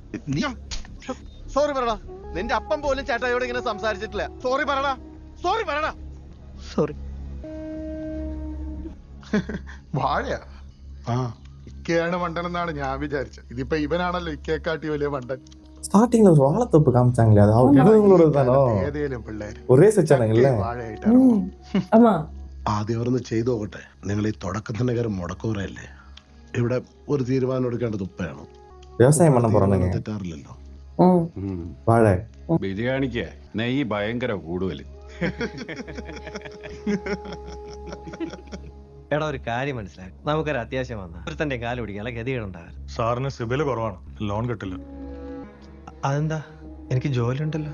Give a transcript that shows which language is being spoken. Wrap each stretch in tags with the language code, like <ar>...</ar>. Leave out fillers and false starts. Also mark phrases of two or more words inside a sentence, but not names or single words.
<ml>സോറി പറടാ, നിന്റെ അപ്പം പോലും ചേട്ടായോട് ഇങ്ങനെ സംസാരിച്ചിട്ടില്ല. സോറി പറടാ, സോറി പറടാ. സോറി. വാഴയാ? ആ, ഇക്കയാണ് മണ്ടനെന്നാണ് ഞാൻ വിചാരിച്ചത്. ഇതിപ്പോ ഇവനാണല്ലോ ഇക്കയെക്കാട്ടി വലിയ മണ്ടൻ.</ml> <ta>ஸ்டார்டிங்ல ஒரு வாழைத்தோப்பு காமிச்சாங்களே, அது அவங்களோட தானோ?</ta> <ml>ഏതേലും പിള്ളേര്</ml> <ta>ஒரே செச்சானுங்கல்ல.</ta> <ml>വാഴയായിട്ടാണ്.</ml> <ta>ஆமா.</ta> <ml>ആദ്യം അവരൊന്ന് ചെയ്തു നോക്കട്ടെ. നിങ്ങൾ ഈ തുടക്കത്തിന്റെ കാര്യം മുടക്കൂറയല്ലേ? ഇവിടെ ഒരു തീരുമാനം എടുക്കേണ്ടത് ഉപ്പയാണ്.</ml> <ta>விவசாயம் பண்ண போறானுங்க.</ta> <ml>തെറ്റാറില്ലല്ലോ.</ml> <ta>வாழை</ta> <ml>ബിരിയാണിക്ക് നെയ്യ് ഭയങ്കര കൂടുതൽ. എടാ ഒരു കാര്യം മനസ്സിലായി, നമുക്കൊരു അത്യാവശ്യം വന്നാൽ ഒരു തന്റെ കാല് പിടിക്കാനുള്ള ഗതികളുണ്ടാകാൻ. സാറിന് സിബില് കുറവാണ്, ലോൺ കിട്ടില്ല. അതെന്താ? എനിക്ക് ജോലി ഉണ്ടല്ലോ.</ml>